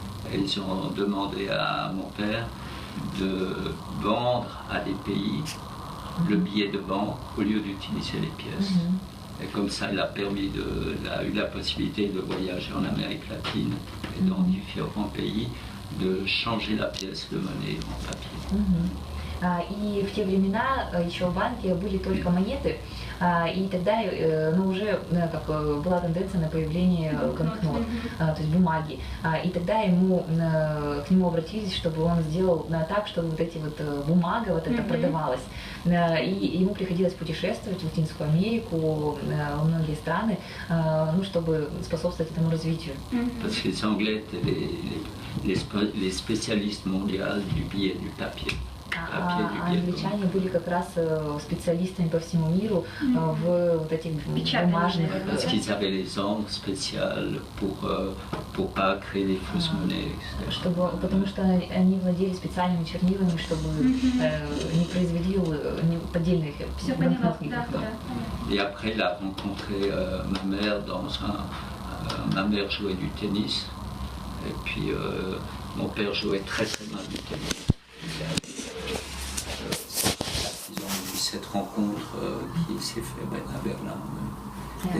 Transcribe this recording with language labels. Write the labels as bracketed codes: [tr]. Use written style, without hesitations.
[fr] Et ils ont demandé à mon père de vendre à des pays le billet de banque au lieu d'utiliser les pièces. Et comme ça, il a eu la possibilité de voyager en Amérique latine et dans différents pays, de changer la pièce de monnaie en papier. [ru] И в те времена еще в банке были только монеты, и тогда уже как была тенденция на появление банкнот, то есть бумаги. И тогда к нему обратились, чтобы он сделал так, чтобы вот эти вот бумага вот это продавалась. И ему приходилось путешествовать в Латинскую Америку, во многие страны, ну, чтобы способствовать этому развитию. [fr] Parce que les Anglais étaient les spécialistes mondiaux du billet, du papier. [ru] Англичане были как раз специалистами по всему миру в вот этих бумажных. [fr] Parce qu'ils avaient les encres spéciales pour pas créer des fausses monnaies. [ru] Потому что они владели специальными чернилами, чтобы не произвели поддельных банкнот никаких. [fr] Et après, il a rencontré ma mère ma mère jouait du tennis. Et puis mon père jouait très mal du tennis. Ils ont eu cette rencontre qui s'est faite à Berlin.